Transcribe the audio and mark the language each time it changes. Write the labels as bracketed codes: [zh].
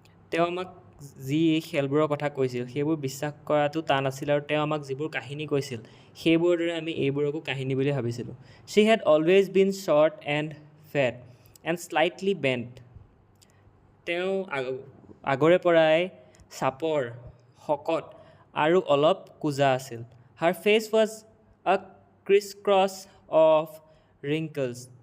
[as] তেওঁ আমাক যি খেলবোৰৰ কথা কৈছিল সেইবোৰ বিশ্বাস কৰাটো টান আছিল আৰু তেওঁ আমাক যিবোৰ কাহিনী কৈছিল সেইবোৰৰ দৰে আমি এইবোৰকো কাহিনী বুলি ভাবিছিলোঁ। [en] She had always been short and fat and slightly bent. [as] তেওঁ আগৰে পৰাই চাপৰ, শকত আৰু অলপ কোজা আছিল। [en] Her face was a crisscross of wrinkles.